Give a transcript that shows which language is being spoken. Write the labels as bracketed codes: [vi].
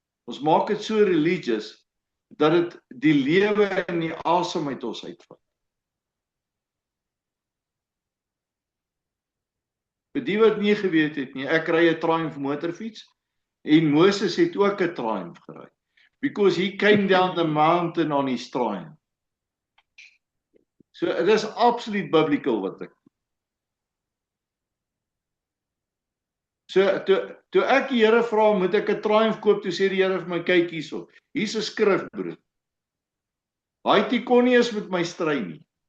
[af] Ons maak dit so religious, dat dit die lewe en die asem uit ons uitvat. Vir die wat nie geweet het nie, ek ry 'n Triumph motorfiets, en Moses het ook 'n Triumph gery. [en] Because he came down the mountain on his Triumph. [af] So, dit is absoluut biblical wat ek. So, toe ek die Here vra, moet ek 'n Triumph koop, toe sê die Here vir my, kyk hierso, hier's 'n skrif, broer. Haiti kon nie eens met my stry nie.